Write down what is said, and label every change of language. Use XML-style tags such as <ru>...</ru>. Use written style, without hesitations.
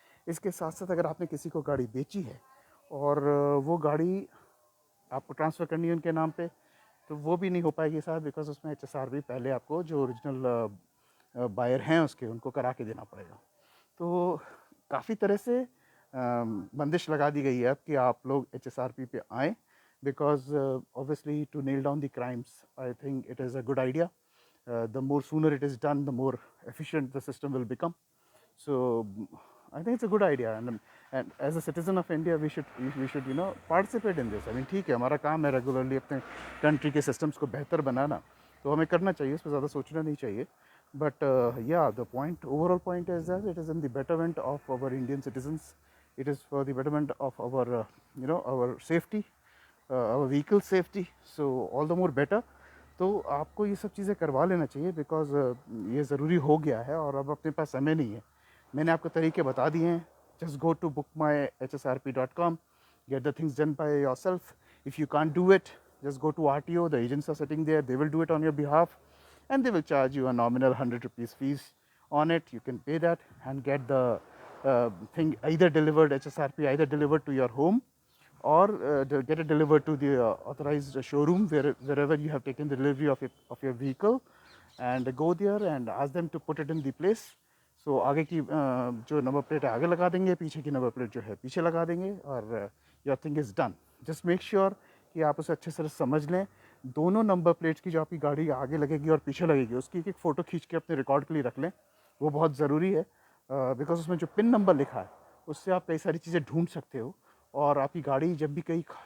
<hi>इसके साथ साथ अगर आपने किसी को गाड़ी बेची है और वो गाड़ी आपको ट्रांसफ़र करनी है उनके नाम पे, तो वो भी नहीं हो पाएगी साहब, बिकॉज उसमें एचएसआरपी पहले आपको जो ओरिजिनल बायर हैं उसके उनको करा के देना पड़ेगा। तो काफ़ी तरह से बंदिश लगा दी गई है अब कि आप लोग एचएसआरपी पे आएँ, because</hi> <en>Obviously to nail down the crimes I think it is a good idea. The more sooner it is done, the more efficient the system will become. So I think it's a good idea, and as a citizen of India, we should participate in this. I mean,</en> <hi>ठीक है, हमारा काम है regularly अपने country के systems को बेहतर बनाना, तो हमें करना चाहिए, उस पर ज़्यादा सोचना नहीं चाहिए।</hi> <en>But yeah the point, overall point is that it is in the betterment of our Indian citizens, it is for the betterment of our our safety, our vehicle safety, so all the more better।</en> <hi>तो आपको ये सब चीज़ें करवा लेना चाहिए, because ये ज़रूरी हो गया है और अब अपने पास समय नहीं है। मैंने आपको तरीके बता दिए हैं,</hi> <en>Just go to bookmyhsrp.com, get the things done by yourself। if you can't do it, just go to RTO, the agents are sitting there, they will do it on your behalf, and they will charge you a nominal 100 rupees fees on it। You can pay that and get the thing either delivered, HSRP either delivered to your home, or get it delivered to the authorized showroom wherever you have taken the delivery of your vehicle, and go there and ask them to put it in the place।</en> <hi>So आगे की जो number plate है आगे लगा देंगे, पीछे की number plate जो है पीछे लगा देंगे, और</hi> <en>Your thing is done. Just make sure</en> <hi>कि आप उसे अच्छे से समझ लें। दोनों नंबर प्लेट्स की जो आपकी गाड़ी आगे लगेगी और पीछे लगेगी उसकी एक फ़ोटो खींच के अपने रिकॉर्ड के लिए रख लें, वो बहुत ज़रूरी है, बिकॉज उसमें जो पिन नंबर लिखा है उससे आप कई सारी चीज़ें ढूंढ सकते हो, और आपकी गाड़ी जब भी कहीं</hi>